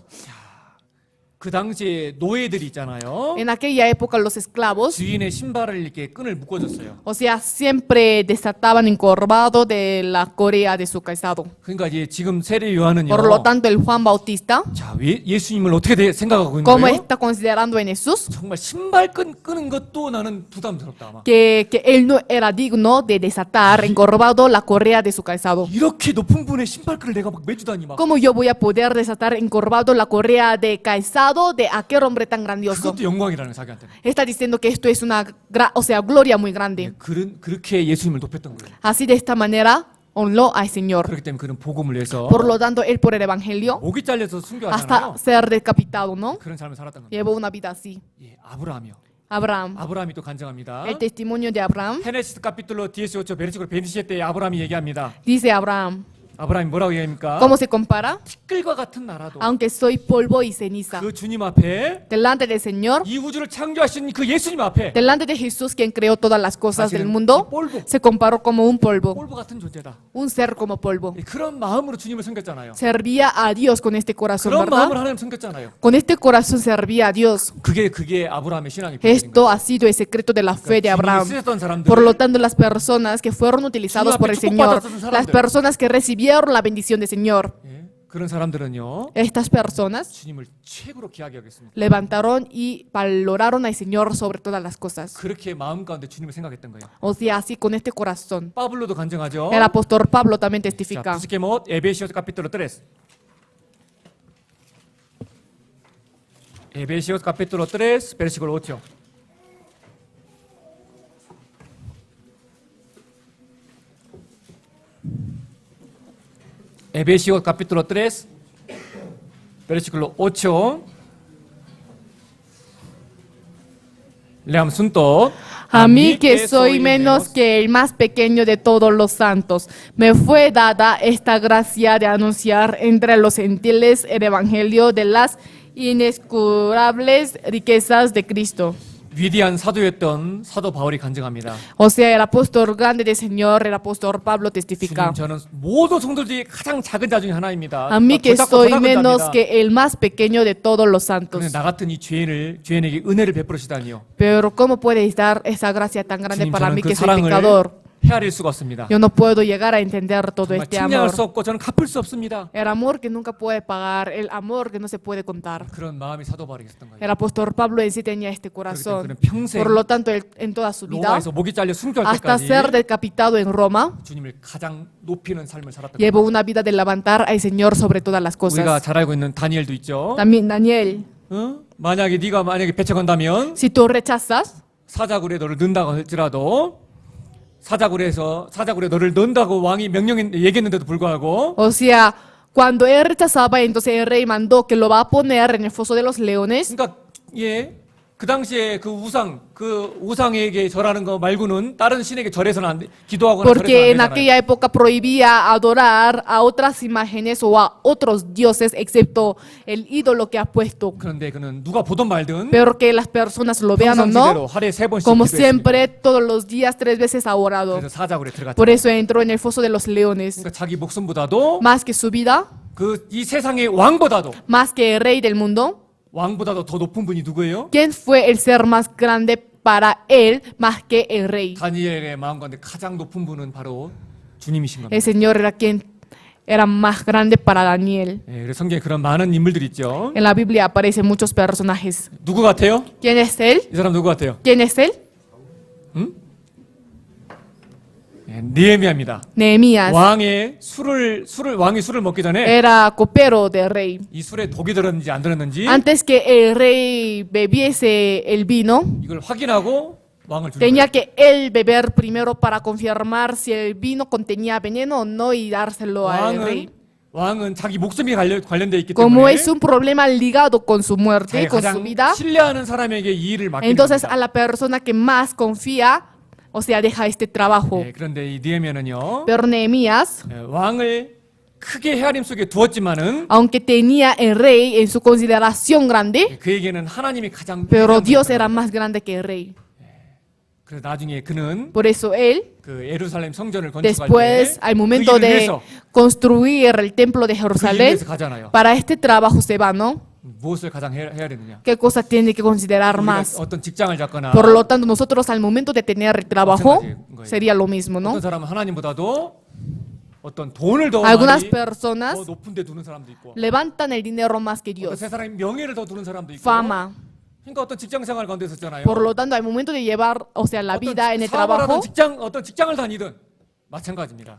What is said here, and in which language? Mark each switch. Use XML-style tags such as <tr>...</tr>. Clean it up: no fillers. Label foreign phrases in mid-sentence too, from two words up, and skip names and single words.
<ko>그 당시에 노예들이 있잖아요.</ko> <es>En aquella época los esclavos,</es> <ko>주인의 신발을 이렇게 끈을 묶어줬어요.</ko> <es>o sea, siempre desataban encorvado de la correa de su calzado.</es> <ko>그러니까 이제 지금 세례 요한은요.</ko> <es>Por lo tanto, el Juan Bautista,</es> <ko>자, 예수님을 어떻게 생각하고 있는</ko> <es>¿cómo</es> <ko>거예요?</ko> <es>está considerando en Jesús?</es> <ko>정말 신발 끄는 것도 나는 부담스럽다 아마.</ko> <es>Que él no era digno de desatar encorvado la correa de su calzado.</es> <ko>이렇게 높은 분의 신발끈을 내가 막 매주다니 막.</ko> <es>¿Cómo yo voy a poder desatar encorvado la correa de calzado de aquel hombre tan grandioso?</es> <ko>그것도 영광이라는 자기한테는.</ko> <es>Está diciendo que esto es una, o sea, gloria muy grande.</es> <ko>그렇게 예수님을 높였던 거예요.</ko> <es>Así de esta manera honró al Señor.</es> <ko>그렇기 때문에 그는 복음을 위해서</ko> <es>Por lo tanto, él por el Evangelio,</es> <ko>목이 잘려서 순교하잖아요.</ko> <es>hasta ser decapitado, ¿no?</es> <ko>그런 삶을 살았던 겁니다.</ko> <es>Llevó una vida así.</es> <ko>예, 아브라함이요.</ko> <es>Abraham.</es> <ko>아브라함이 또 간증합니다.</ko> <es>El testimonio de Abraham. Génesis capítulo 18 versículo</es> <ko>27때 아브라함이 얘기합니다.</ko> <es>Dice Abraham,</es> <ko>아브라함이 뭐라고 얘기합니까?</ko> <es>¿cómo se compara?</es> <ko>티끌과 같은 나라도</ko> <es>Aunque soy polvo y ceniza.</es> <ko>그 주님 앞에</ko> <es>Delante del Señor,</es> <ko>이 우주를 창조하신 그 예수님 앞에</ko> <es>delante de Jesús, quien creó todas las cosas del</es> <ko>사실은</ko> <es>mundo, polvo, se comparó como un polvo,</es> <ko>꼴보 같은 존재다.</ko> <es>un ser como polvo.</es> <ko>예, 그런 마음으로 주님을 섬겼잖아요.</ko> <es>Servía a Dios con este corazón,</es> <ko>그런 마음으로</ko> <es>¿verdad?</es> <ko>하나님 섬겼잖아요.</ko> <es>Con este corazón servía a Dios.</es> <ko>그게 아브라함의 신앙의 비밀인 거예요.</ko> <es>Esto ha sido el secreto de la fe de</es> <ko>주님이</ko> <es>Abraham.</es> <ko>쓰셨던 사람들,</ko> <es>Por lo tanto, las personas que fueron utilizados por el Señor, las personas que recibieron la bendición del Señor,</es> <ko>예, 그런 사람들은요</ko> <es>estas personas</es> <ko>주님을 최고로 귀하게 여겼습니다.</ko> <es>levantaron y valoraron al Señor sobre todas las cosas.</es> <ko>그렇게 마음 가운데 주님을 생각했던 거예요.</ko> <es>O sea, así con este corazón.</es> <ko>파블로도 간증하죠.</ko> <es>El apóstol Pablo también</es> <ko>자,</ko> <es>testifica. busquemos Efesios capítulo 3. Efesios capítulo 3, versículo 8. Efesios capítulo 3, versículo 8. Leamos juntos. A mí que soy menos que el más pequeño de todos los santos, me fue dada esta gracia de anunciar entre los gentiles el evangelio de las inescrutables riquezas de Cristo.</es> <ko>위대한 사도였던 사도 바울이 간증합니다.</ko> <es>O sea, el apóstol grande del Señor, el apóstol Pablo testifica.</es> <ko>주님, 저는 모든 성도들 중에 가장 작은 자 중에 하나입니다.</ko> <es>A mí que soy</es> <ko>작은</ko> <es>menos</es> <ko>자입니다.</ko> <es>que el más pequeño de todos los santos.</es> <ko>근데 나 같은 이 죄인에게 은혜를 베풀으시다니요.</ko> <es>Pero ¿cómo puede dar esa gracia tan grande</es> <ko>주님,</ko> <es>para</es> <ko>저는</ko> <es>mí</es> <ko>그</ko> <es>que soy</es> <ko>사랑을</ko> <es>pecador?</es> <ko>헤아릴 수가 없습니다.</ko> <es>Yo no puedo llegar a entender todo</es> <ko>정말</ko> <es>este</es> <ko>측량할</ko> <es>amor.</es> <ko>수 없고 저는 갚을 수 없습니다.</ko> <es>El amor que nunca puede pagar, el amor que no se puede contar.</es> <ko>그런 마음이 사도 바울에게 있었던 거예요.</ko> <es>El apóstol Pablo en sí tenía este</es> <ko>그렇기 때문에</ko> <es>corazón.</es> <ko>그는 평생</ko> <es>Por lo tanto, él, en toda su vida,</es> <ko>로마에서 목이 잘려 순교할</ko> <es>hasta ser</es> <ko>때까지</ko> <es>decapitado en Roma,</es> <ko>주님을 가장 높이는 삶을 살았던</ko> <es>llevó</es> <ko>거예요.</ko> <es>una vida de levantar al Señor sobre todas las</es> <ko>우리가</ko> <es>cosas.</es> <ko>잘 알고 있는 다니엘도 있죠.</ko> <es>También Daniel,</es> <ko>만약에 네가 배척한다면</ko> <es>si tú rechazas,</es> <ko>사자굴에 너를 넣는다고 할지라도 사자굴에 너를 넣는다고 왕이 얘기했는데도 불구하고</ko> <es>o sea, cuando él rechazaba, entonces el rey mandó que lo va a poner en el foso de los leones.</es> <ko>그러니까 그 당시에 그 우상에게 절하는 거 말고는 다른 신에게 절해서는 안 돼. 기도하거나</ko> <es>Porque</es> <ko>절해서는</ko> <es>en</es> <ko>안 되잖아요.</ko> <es>aquella época prohibía adorar a otras imágenes o a otros dioses, excepto el ídolo que ha puesto.</es> <ko>그런데 그는 누가 보든 말든</ko> <es>Pero que las personas lo vean o</es> <ko>평상시대로</ko> <es>no,</es> <ko>하루에 3번씩</ko> <es>como</es> <ko>기도했습니다.</ko> <es>siempre, todos los días, 3 veces ha orado.</es> <ko>그래서 사자굴에 들어갔죠.</ko> <es>Por eso entró en el foso de los leones.</es> <ko>그러니까 자기 목숨보다도</ko> <es>Más que su vida,</es> <ko>이 세상의 왕보다도</ko> <es>más que el rey del mundo.</es> <ko>왕보다도 더 높은 분이 누구예요?</ko> <es>¿Quién fue el ser más grande para él más que el rey?</es> <ko>다니엘의 마음 가운데 가장 높은 분은 바로 주님이신 겁니다.</ko> <es>El Señor era quien era más grande para Daniel.</es> <ko>그래서 성경에 그런 많은 인물들이 있죠.</ko> <es>En la Biblia aparecen muchos personajes.</es> <ko>누구 같아요?</ko> <es>¿Quién es él?</es> <ko>이 사람 누구 같아요?</ko> <es>¿Quién es él?</es> <ko>느헤미야입니다.</ko> <es>Nehemías.</es> <ko>왕이 술을 먹기 전에</ko> <es>Era copero del rey.</es> <ko>이 술에 독이 들었는지 안 들었는지</ko> <es>Antes que el rey bebiese el vino,</es> <ko>이걸 확인하고 왕을 주는</ko> <es>tenía</es> <ko>거예요.</ko> <es>que él beber primero para confirmar si el vino contenía veneno o no y dárselo al rey.</es> <ko>왕은 자기 목숨이 관련돼 있기</ko> <es>Como</es> <ko>때문에</ko> <es>es un problema ligado con su muerte,</es> <ko>자기가</ko> <es>con su</es> <ko>가장</ko> <es>vida,</es> <ko>신뢰하는 사람에게 이 일을 맡기는</ko> <es>entonces a</es> <ko>겁니다.</ko> <es>la persona que más confía, o sea, deja este trabajo.</es> <ko>그런데 이 느헤미야는요.</ko> <es>Pero Nehemías,</es> <ko>왕을 크게 헤아림 속에 두었지만은</ko> <es>aunque tenía el rey en su consideración grande,</es> <ko>그에게는 하나님이 가장</ko> <es>pero</es> <ko>위대한</ko> <es>Dios</es> <ko>분이었던</ko> <es>era</es> <ko>거예요.</ko> <es>más grande que el rey.</es> <ko>그래서 나중에 그는</ko> <es>Por eso él,</es> <ko>그 예루살렘 성전을 건축할</ko> <es>después, al</es> <ko>때그</ko> <es>momento</es> <ko>일을</ko> <es>de</es> <ko>위해서</ko> <es>construir el templo de</es> <ko>그 일을</ko> <es>Jerusalén,</es> <ko>위해서 가잖아요.</ko> <es>para este trabajo se va, ¿no?</es> <ko>무엇을 가장 해야 되느냐?</ko> <es>¿Qué cosa tiene que considerar</es> <ko>우리가</ko> <es>más?</es> <ko>어떤 직장을 잡거나</ko> <es>Por lo tanto, nosotros al momento de tener el trabajo,</es> <ko>마찬가지인 거예요.</ko> <es>sería lo mismo, ¿no?</es> <ko>어떤 사람은 하나님보다도 어떤 돈을 더</ko> <es>Algunas</es> <ko>많이</ko> <es>personas</es> <ko>더 높은 데 두는 사람도 있고</ko> <es>levantan el dinero más que</es> <ko>어떤</ko> <es>Dios,</es> <ko>세상의 명예를 더 두는 사람도 있고</ko> <es>fama.</es> <ko>그러니까 어떤 직장 생활 가운데 있었잖아요.</ko> <es>Por lo tanto, al momento de llevar, o sea, la vida en el trabajo,</es> <ko>어떤 직장을 다니든 마찬가지입니다.</ko>